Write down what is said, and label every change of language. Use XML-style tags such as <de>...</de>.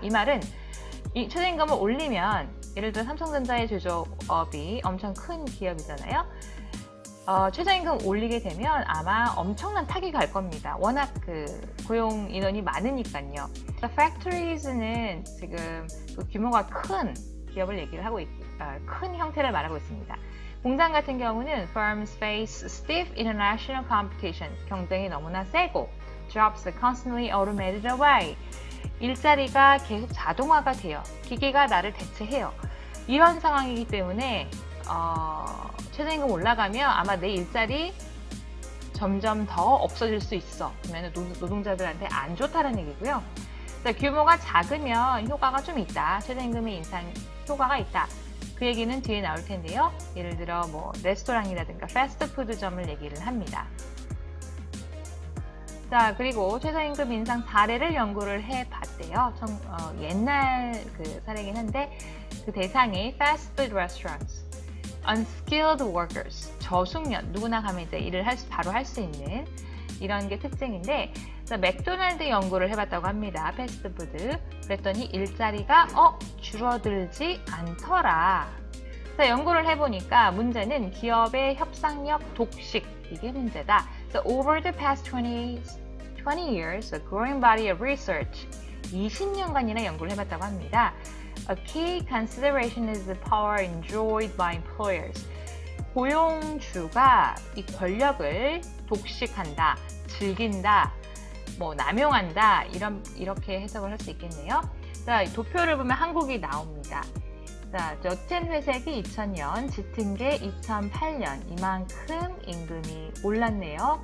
<ko>이 말은 이 최저임금을 올리면 예를 들어 삼성전자의 제조업이 엄청 큰 기업이잖아요. 최저임금 올리게 되면 아마 엄청난 타격이 갈 겁니다. 워낙 그 고용 인원이 많으니까요. Factories는 지금 그 규모가 큰 기업을 얘기를 하고 있고 큰 형태를 말하고 있습니다. 공장 같은 경우는</ko> <en>firms face stiff international competition.</en> <ko>경쟁이 너무나 세고</ko> <en>jobs are constantly automated away.</en> <ko>일자리가 계속 자동화가 돼요. 기계가 나를 대체해요. 이런 상황이기 때문에 최저임금 올라가면 아마 내 일자리 점점 더 없어질 수 있어. 그러면 노동자들한테 안 좋다는 얘기고요. 규모가 작으면 효과가 좀 있다. 최저임금의 인상 효과가 있다. 그 얘기는 뒤에 나올 텐데요. 예를 들어 뭐 레스토랑이라든가 패스트푸드점을 얘기를 합니다. 자, 그리고 최저임금 인상 사례를 연구를 해봤대요. 옛날 그 사례긴 한데 그 대상이 패스트푸드 레스토랑스.</ko> <en>unskilled workers,</en> <ko>저숙련, 누구나 가면 이제 일을 바로 할 수 있는 이런 게 특징인데, 그래서 맥도날드 연구를 해봤다고 합니다. 패스트푸드. 그랬더니 일자리가 줄어들지 않더라. 그래서 연구를 해보니까 문제는 기업의 협상력 독식, 이게 문제다.</ko> <en>So over the past 20 years, a growing body of research,</en> <ko>20년간이나 연구를 해봤다고 합니다.</ko> <en>A key consideration is the power enjoyed by employers.</en> <ko>고용주가 이 권력을 독식한다, 즐긴다, 남용한다, 이렇게 해석을 할 수 있겠네요. 자, 도표를 보면 한국이 나옵니다. 자, 옅은 회색이 2000년, 짙은 게 2008년, 이만큼 임금이 올랐네요.</ko>